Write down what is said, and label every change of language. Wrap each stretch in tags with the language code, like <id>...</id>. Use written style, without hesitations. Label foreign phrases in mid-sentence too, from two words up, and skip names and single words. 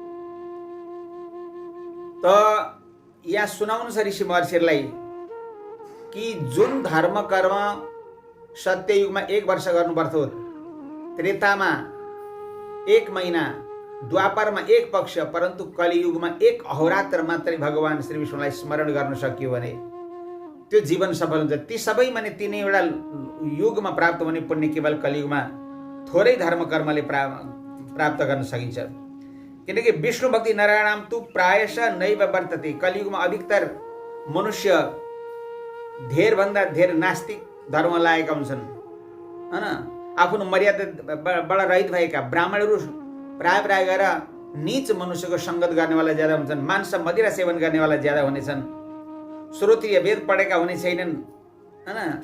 <ne>त यहाँ सुनाउनु छ ऋषि महर्षिहरूलाई कि जुन धर्म कर्म सत्ययुगमा 1 वर्ष गर्नुपर्थ्यो, त्रेतामा 1 महिना, द्वापरमा 1 पक्ष, परन्तु कलियुगमा 1 अहोरात्र मात्रै भगवान श्री विष्णुलाई स्मरण गर्न सकियो भने त्यो जीवन सफल हुन्छ। ती सबै माने 3वटा युगमा प्राप्त हुने पुण्य केवल कलियुगमा थोरै धर्म कर्मले प्राप्त गर्न सकिन्छ।</ne> <sa>किनकि विष्णु भक्ति नारायणाम तु प्रायशः नैव वर्तते।</sa> <ne>कलियुगमा अधिकतर मनुष्य धेरभन्दा धेर नास्तिक धर्म लागेका हुन्छन्, हैन। आफ्नो मर्यादाबाट रहित भएका ब्राह्मणहरू प्राय गएर नीच मनुष्यको सङ्गत गर्नेवाला ज्यादा हुन्छन्। मांस मदिरा सेवन गर्नेवाला ज्यादा हुनेछन्। श्रोत्रिय वेद पढेका हुने छैनन्, हैन।</ne>